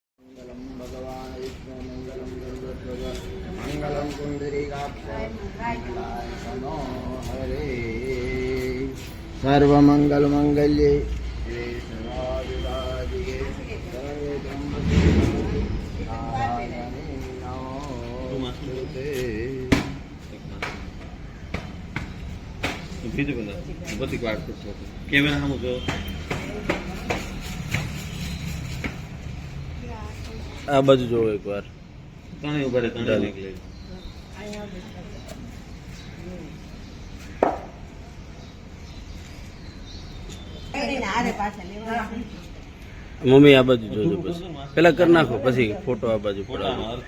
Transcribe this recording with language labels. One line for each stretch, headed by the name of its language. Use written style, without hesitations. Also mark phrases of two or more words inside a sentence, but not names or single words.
Sanskrit: मंगलम भगवान विष्णु मंगलम गरुड़ध्वज मंगलम कुंडरीकाक्ष मंगलाय तनो हरे सर्वमंगल मंगल्ये शिवे सर्वाधिराधिके सर्वे ब्रह्मचारिणे नारायणे नमोस्तुते।
Gujarati: બીજું બધા બધી વાત કરશો કેમેરા સામું જો આ બાજુ જોવો એકવાર ત્રણેય ઉભા રહે ત્રણેય નીકળે મમ્મી આ બાજુ જોજો બસ પેલા કરી નાખો પછી ફોટો આ બાજુ પડાવો